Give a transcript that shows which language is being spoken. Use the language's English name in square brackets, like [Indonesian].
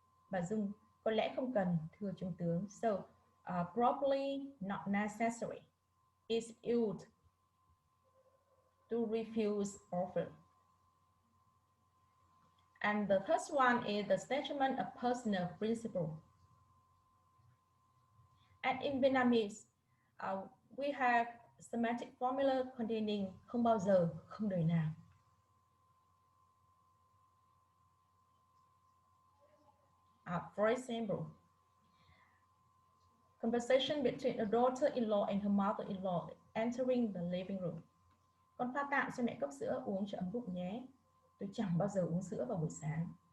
[Vietnamese] Bà Dung, có lẽ không cần, thưa trung tướng. [English] So, probably not necessary is used to refuse offer. And the first one is the statement of personal principle. And in Vietnamese, we have semantic formula containing [Vietnamese] không bao giờ, không đời nào. [English] For example, conversation between a daughter-in-law and her mother-in-law entering the living room. [Vietnamese] Con pha tặng cho mẹ cốc sữa uống cho ấm bụng nhé. Tôi chẳng bao giờ uống sữa vào buổi sáng.